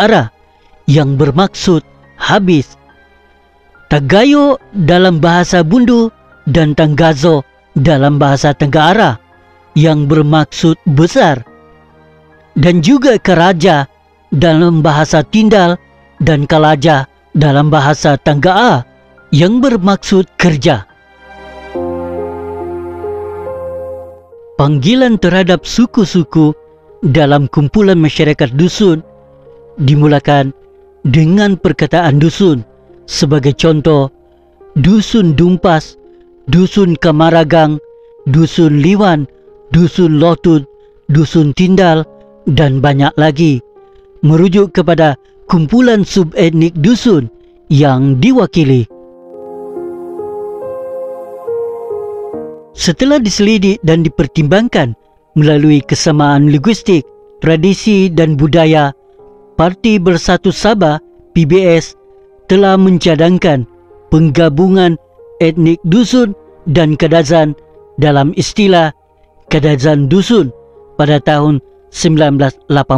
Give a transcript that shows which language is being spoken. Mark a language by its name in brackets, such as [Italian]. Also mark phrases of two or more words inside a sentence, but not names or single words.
[Malay] Ara yang bermaksud habis, Tagayo dalam bahasa Bundu dan Tanggazo dalam bahasa Tangga Ara yang bermaksud besar, dan juga Karaja dalam bahasa Tindal dan Kalaja dalam bahasa Tangga A yang bermaksud kerja. Panggilan terhadap suku-suku dalam kumpulan masyarakat dusun dimulakan dengan perkataan dusun, sebagai contoh Dusun Dumpas, Dusun Kamaragang, Dusun Liwan, Dusun Lotut, Dusun Tindal dan banyak lagi, merujuk kepada kumpulan subetnik dusun yang diwakili. Setelah diselidik dan dipertimbangkan melalui kesamaan linguistik, tradisi dan budaya, Parti Bersatu Sabah (PBS) telah mencadangkan penggabungan etnik dusun dan Kadazan dalam istilah Kadazan Dusun pada tahun 1989.